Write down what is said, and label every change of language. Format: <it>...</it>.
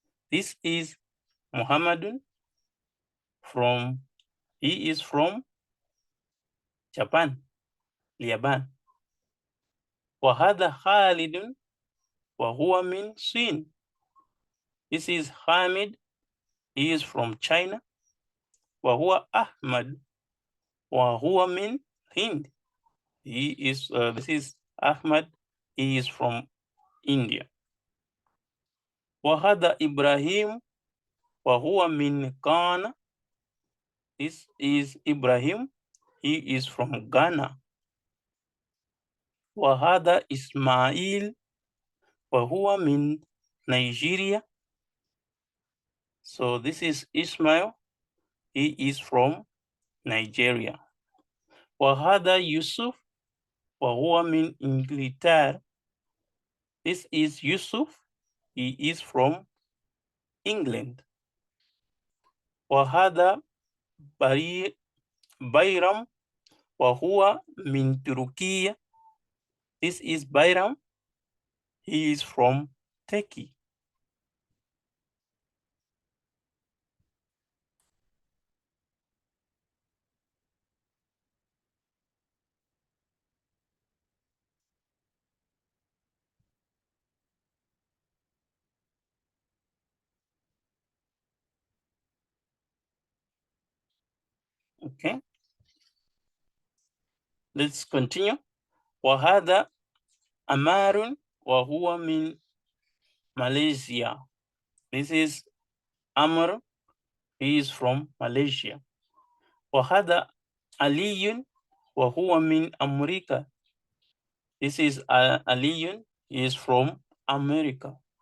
<en>This is Muhammadun he is from Japan, اليابان.</en> <ar>وهذا خالد وهو من الصين.</ar> <en>This is Hamid, he is from China.</en> <ar>وهو أحمد وهو من Hind.</ar> <en>This is Ahmad, he is from India.</en> <ar>وهذا إبراهيم وهو من Ghana.</ar> <en>This is Ibrahim, he is from Ghana.</en> <ar>وهذا إسماعيل وهو من Nigeria.</ar> <en>So this is Ismail, he is from Nigeria.</en> <ar>وهذا يوسف وهو من إنجلترا.</ar> <en>This is Yusuf, he is from England.</en> <ar>وهذا Bayram وهو من تركيا.</ar> <en>This is Bayram, he is from Turkey. Okay, let's continue.</en> <ar>وهذا أمار وهو من Malaysia.</ar> <en>This is Amr, he is from Malaysia.</en> <ar>وهذا علي وهو من أمريكا.</ar> <en>This is Ali, he is from America.</en>